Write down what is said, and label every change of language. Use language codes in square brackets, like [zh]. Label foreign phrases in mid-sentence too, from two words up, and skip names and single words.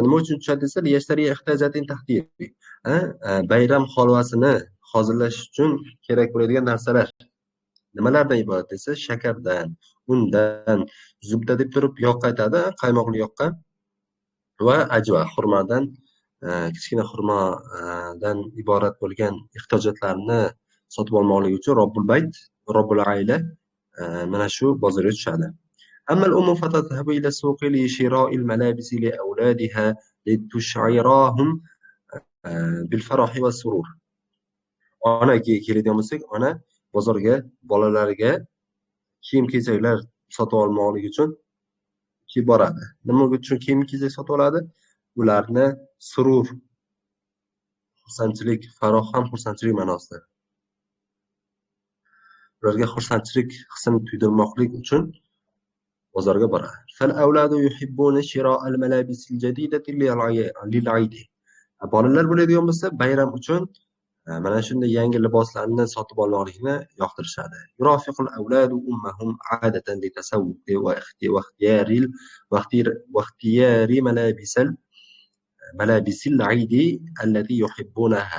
[uz] Nima uchun tushadi desa, [ar] ليشتري احتياجات التحضير. [uz] Bayram holvasini hozirlash uchun kerak bo'ladigan narsalar nimalardan iborat desa, shakardan, undan, zubda deb turib yoqqa aytadi, qaymoqli yoqqa, va ajva, xurmadan, kichkina xurmodan iborat bo'lgan ehtiyojotlarni sotib olmoqligi uchun [ar] رب البيت، رب العائلة [uz] mana shu bozorga tushadi. [ar] أما الأم فتذهب إلى السوق لشراء الملابس لأولادها لتشعرهم بالفرح والسرور. [uz] Ona keladigan bo'lsak, ona bozorga bolalariga kiyim-kechaklar sotib olmoqligi uchun boradi. Nima uchun kiyim-kechak sotib oladi? Ularni surur, xursandchilik, faroh ham xursandchilik ma'nosida. Ularga xursandchilik hissini tuydirmoqlik uchun bozorga boradi. [ar] فالأولاد يحبون شراء الملابس الجديدة للعيد. [uz] Bolalar bo'ladigan bo'lsa, bayram uchun mana shunday yangi liboslarni sotib olmoqlikni yoqtirishadi. [ar] يرافق الأولاد أمهم عادة للتسوق واختيار ملابس العيد التي يحبونها.